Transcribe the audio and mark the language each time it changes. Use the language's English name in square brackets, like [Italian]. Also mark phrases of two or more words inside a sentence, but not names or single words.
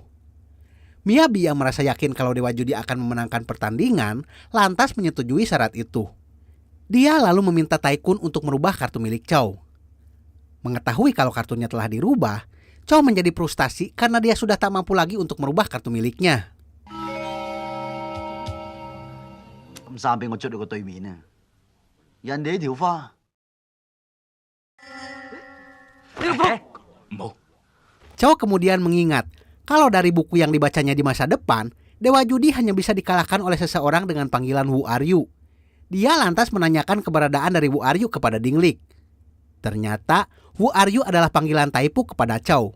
[Indonesian] Miyabi yang merasa yakin kalau Dewa Judi akan memenangkan pertandingan, lantas menyetujui syarat itu. Dia lalu meminta Tycoon untuk merubah kartu milik Chow. Mengetahui kalau kartunya telah dirubah, Chow menjadi frustasi karena dia sudah tak mampu lagi untuk merubah kartu miliknya. [Cantonese] 咁衫俾我捽到個對面啊！人哋呢條花，冇。 [Indonesian] Chow kemudian mengingat kalau dari buku yang dibacanya di masa depan, Dewa Judi hanya bisa dikalahkan oleh seseorang dengan panggilan Who Are You. Dia lantas menanyakan keberadaan dari Who Are You kepada Dinglik. Ternyata Who Are You adalah panggilan Taipu kepada Chow.